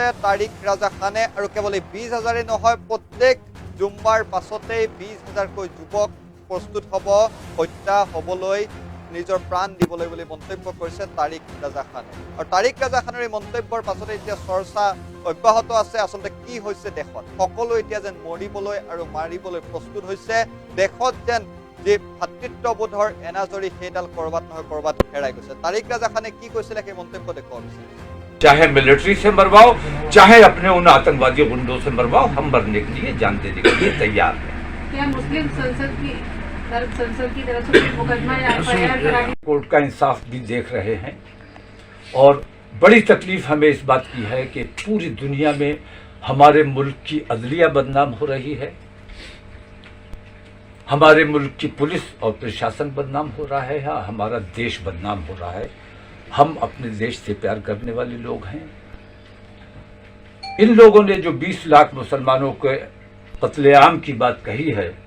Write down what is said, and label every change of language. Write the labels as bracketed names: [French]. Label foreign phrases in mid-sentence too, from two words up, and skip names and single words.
[Assamese] তাৰিক ৰাজা খানে আৰু কেৱল 20,000 নহয় প্ৰত্যেক জুম্মাৰ পাছতেই 20,000 কৈ যুৱক প্ৰস্তুত হ'ব হত্যা হ'বলৈ নিজৰ প্ৰাণ দিবলৈ বুলি মন্তব্য কৰিছে তাৰিক ৰাজা খানে আৰু তাৰিক ৰাজা খানৰ এই মন্তব্যৰ পাছতে এতিয়া চৰ্চা অব্যাহত আছে আচলতে কি হৈছে দেশত সকলো এতিয়া যেন মৰিবলৈ আৰু মাৰিবলৈ প্ৰস্তুত হৈছে দেশত যেন যে ভাতৃত্ববোধৰ এনাজৰি সেইডাল কৰবাত নহয় কৰবাত হেৰাই গৈছে তাৰিক ৰাজা খানে কি কৈছিলে সেই মন্তব্য দেখুৱাব বিচাৰিছে [Hindi] चाहे मिलिट्री से मरवाओ चाहे अपने उन आतंकवादी गुंडों से मरवाओ हम मरने के लिए जान देने के लिए तैयार हैं क्या मुस्लिम संसद की तरफ से मुकदमा या FIR कराने कोर्ट का इंसाफ भी देख रहे हैं और बड़ी तकलीफ हमें इस बात की है कि पूरी दुनिया में हमारे मुल्क की अदलिया बदनाम हो रही है हमारे मुल्क की पुलिस और प्रशासन बदनाम हो रहा है हमारा देश बदनाम हो रहा है हम अपने देश से प्यार करने वाले लोग हैं इन लोगों ने जो 20 लाख मुसलमानों के कत्लेआम की बात कही है